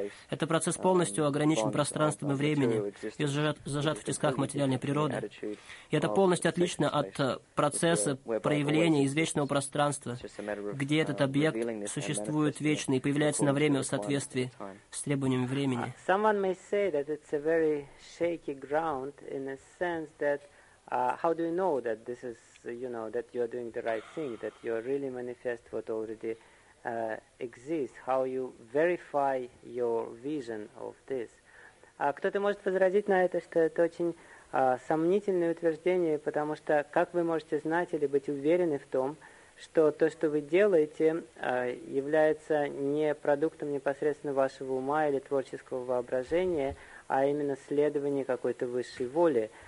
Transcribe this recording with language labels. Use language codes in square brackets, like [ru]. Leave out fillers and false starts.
[ru] Это процесс полностью ограничен пространством и временем и зажат в тисках материальной природы. И это полностью отлично от процесса проявления из вечного пространства, где этот объект существует вечно и появляется на время в соответствии с требованиями времени. [en] Someone may say that it's a very shaky ground in a sense that how do you know that this is, you know, that you're doing the right thing, that you're really manifest what already exists, how you verify your vision of this. [ru] Кто-то может возразить на это, что это очень сомнительное утверждение, потому что как вы можете знать или быть уверены в том, что то, что вы делаете, является не продуктом непосредственно вашего ума или творческого воображения, а именно следование какой-то высшей воли.